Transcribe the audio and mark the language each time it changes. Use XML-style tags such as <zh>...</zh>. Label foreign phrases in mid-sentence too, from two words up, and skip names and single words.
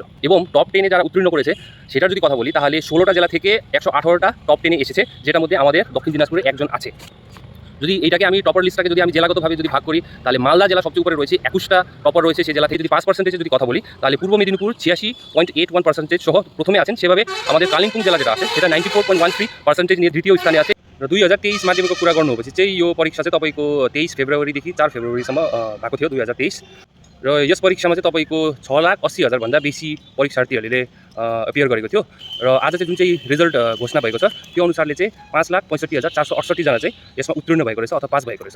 <bn>এবং টপ 10-এ যারা উত্তীর্ণ করেছে সেটার যদি কথা বলি, তাহলে 16টা জেলা থেকে 118টা টপ 10-এ এসেছে, যেটার মধ্যে আমাদের দক্ষিণ দিনাজপুরে একজন আছে। যদি এটাকে আমি</bn> <en>topper list</en> <bn>যদি আমি জেলাগতভাবে যদি ভাগ করি, তাহলে মালদা জেলা সবচেয়ে উপরে রয়েছে, 21টা টপার রয়েছে সেই জেলা থেকে। যদি 5%-এ যদি কথা বলি, তাহলে পূর্ব মেদিনীপুর 86.81% সহ প্রথমে আছেন। সেভাবে আমাদের কালিম্পং জেলা যেটা আছে সেটা 94.13% নিয়ে দ্বিতীয় স্থানে আছে।</bn> <ne>2023 माध्यमिक कुरा गर्नुपर्पछि चाहिँ यो परीक्षा चाहिँ तपाईँको 23 फेब्रुअरीदेखि 4 फेब्रुअरीसम्म भएको थियो 2023। र यस परीक्षामा चाहिँ तपाईँको 6,80,000 भन्दा बेसी परीक्षार्थीहरूले अपियर गरेको थियो। र आज चाहिँ जुन चाहिँ रिजल्ट घोषणा भएको छ त्यो अनुसारले चाहिँ 5,65,468 जना चाहिँ यसमा उत्तीर्ण भएको रहेछ अथवा पास भएको रहेछ।</ne>